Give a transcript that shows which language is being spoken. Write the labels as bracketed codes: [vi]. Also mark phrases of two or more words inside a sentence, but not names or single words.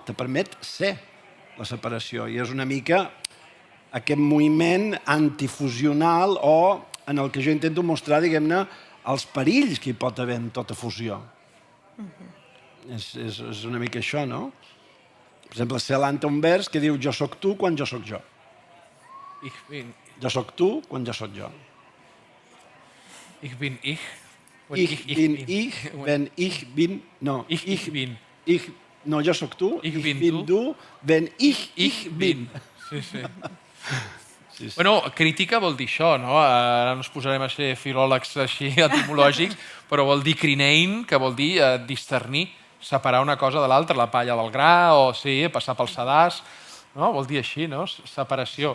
[ca] Te permet ser la separació. I és una mica aquest moviment antifusional o en el que jo intento mostrar, diguem-ne, els perills que hi pot haver en tota fusió. És una mica això, no? Per exemple, Celan té un vers que diu jo sóc tu quan jo sóc jo. [de] Ich bin... [ca] Jo sóc tu quan jo sóc jo. [de] Ich bin ich. Ich bin ich, wenn ich bin... No, Ich bin. [ca] No, jo sóc tu. [de] Ich bin du, wenn ich bin. [ca] Sí, sí. Bueno, crítica vol dir això, no? Ara no ens posarem a ser filòlegs així etimològics, però vol dir crinein, que vol dir discernir, separar una cosa de l'altra, la palla del gra, o sí, passar pel sedàs, no? Vol dir així, no? Separació.